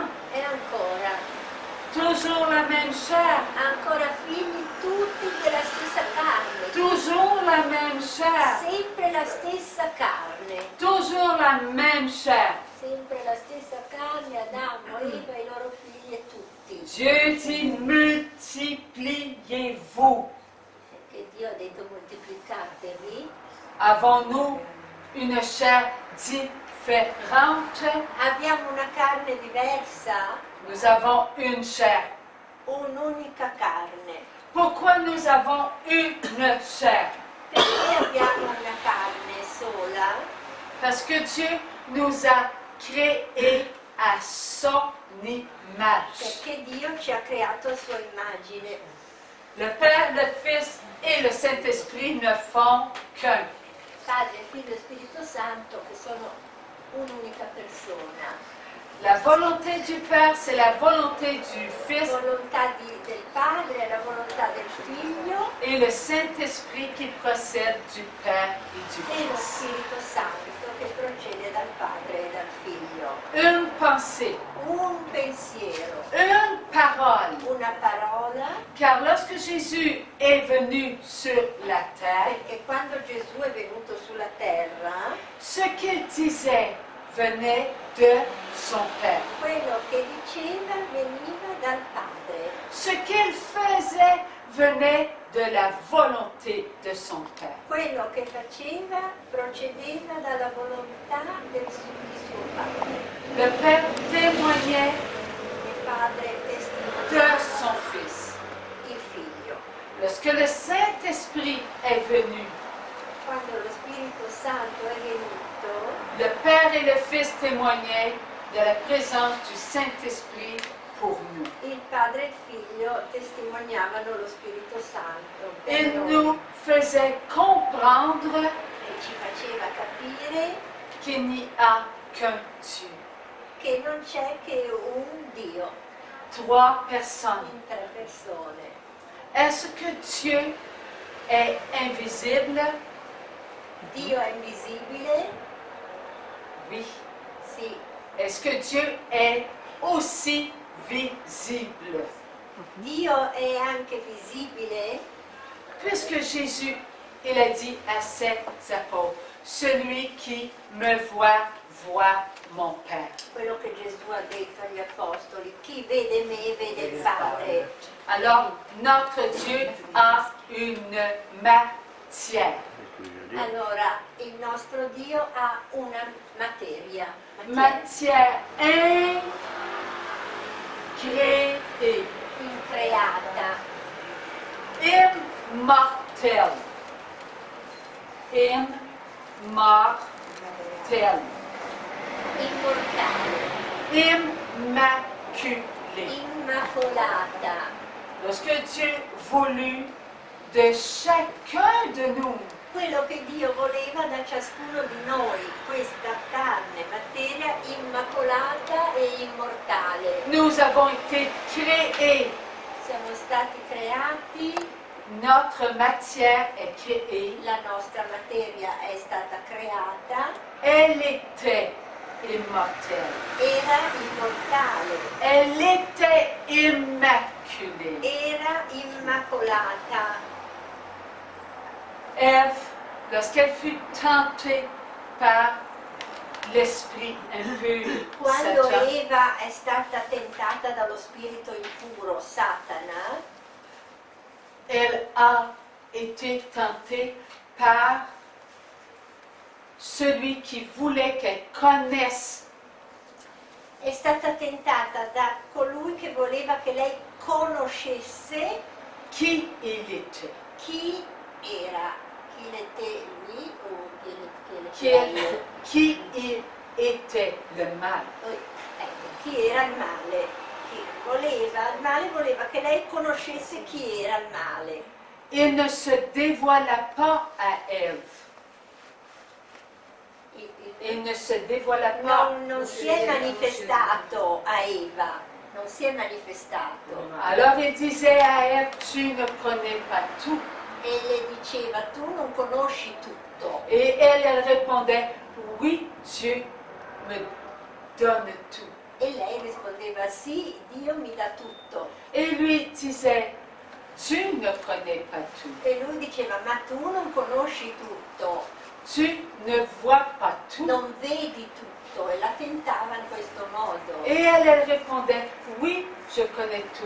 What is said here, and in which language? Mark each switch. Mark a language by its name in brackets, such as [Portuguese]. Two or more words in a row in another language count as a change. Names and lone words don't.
[Italian] e ancora. [French] Toujours la même chair, [Italian] Ancora figli tutti della stessa carne. [French] toujours la même chair. [Italian] Sempre la stessa carne. carne, [French] toujours la même chair. [Italian] sempre la stessa carne, Adamo, Eva, i loro figli e tutti. [French] Dieu dit multipliez-vous. [Italian] Che Dio ha detto moltiplicatevi. [French] Avons-nous une chair différente? [Italian] Abbiamo una carne diversa, [French] Nous avons une chair. [Italian] un'unica carne. [French] Pourquoi nous avons une chair? [Italian] Perché abbiamo una carne sola? [French] Parce que Dieu nous a créés à son image. [Italian] Perché Dio ci ha creato a sua immagine. [French] Le Père, le Fils et le Saint-Esprit ne font qu'un. [Italian] Padre, Figlio e Spirito Santo che sono un'unica persona. [French] La volonté du Père, c'est la volonté du [Italian] La [French] Fils [Italian] volontà del Padre è la volontà del Figlio [French] et le Saint-Esprit qui procède du Père et du [Italian] e lo [French] Fils. [Italian] Spirito Santo che procede dal Padre e dal Figlio. [French] Une pensée, [Italian] Un pensiero, [French] une parole. [Italian] una parola, [French] Car lorsque Jésus est venu sur la terre, [Italian] perché quando Gesù è venuto sulla terra, [French] ce qu'il disait venait de son Père. [Italian] quello che diceva veniva dal Padre. [French] Ce qu'il faisait venait de la volonté de son Père. [Italian] Quello che faceva procedeva dalla volontà di suo Padre. [French] Le Père témoignait [Italian] Il Padre [French] de [Italian] testimoniava [French] son Fils. [Italian] il Figlio. [French] Lorsque le Saint-Esprit est venu, [Italian] Quando lo Spirito Santo è venuto, [French] le Père et le Fils témoignaient de la présence du Saint-Esprit pour nous. [Italian] il Padre e il Figlio testimoniavano lo Spirito Santo per [French] Il [Italian] noi [French] nous faisait comprendre [Italian] e ci faceva capire [French] qu'il n'y a qu'un Dieu. [Italian] che non c'è che un Dio [French] Trois personnes. [Italian] in 3 persone. [French] Est-ce que Dieu est invisible? [Italian] Dio è invisibile? [French] Oui. [Italian] Sì. [French] Est-ce que Dieu est aussi visible? [Italian] Dio è anche visibile? [French] Puisque Jésus, il a dit à ses apôtres, celui qui me voit, voit mon Père. [Italian] Quello che Gesù ha detto agli Apostoli, chi vede me vede il Padre. [French] Alors, notre Dieu a une matière. [Italian] Allora, il nostro Dio ha una materia. [French] Matière incréée, [Italian] Increata, [French] immortelle. Immortelle. [Italian] immortale, [French] Immaculée. [Italian] immacolata. [French] Lorsque Dieu voulut de chacun de nous [Italian] Quello che Dio voleva da ciascuno di noi, questa carne, materia immacolata e immortale. [French] nous avons été créés. [Italian] Siamo stati creati, [French] Notre matière est créée. [Italian] la nostra materia è stata creata, [French] Elle était immortelle. [Italian] era immortale, [French] Elle était immaculée. [Italian] era immacolata. [French] Ève, lorsqu'elle fut tentée par l'esprit impur, [Italian] Quando [French] Satan, [Italian] Eva è stata tentata dallo spirito impuro, Satana, [French] elle a été tentée par celui qui voulait qu'elle connaisse [Italian] è stata tentata da colui che voleva che lei conoscesse [French] qui il était. [Italian] chi era, chi [French] l'était lui [Italian] o [French] Qui il était le mal. [Italian] ecco, chi era il male. Chi voleva, il male voleva che lei conoscesse chi era il male. [French] Il ne se dévoila pas à Ève. Il ne se dévoila pas. [Italian] Non si è manifestato a Eva, non si è manifestato. [French] Alors il disait à Ève, tu ne connais pas tout. [Italian] E le diceva, tu non conosci tutto. [French] Et elle répondait, oui, Dieu me donne tout. [Italian] E lei rispondeva, sì, Dio mi dà tutto. [French] Et lui disait, tu ne connais pas tout. [Italian] E lui diceva, ma tu non conosci tutto. [French] tu ne vois pas tout. [Italian] non vedi tutto, e la tentava in questo modo. [French] Et elle répondait, oui, je connais tout.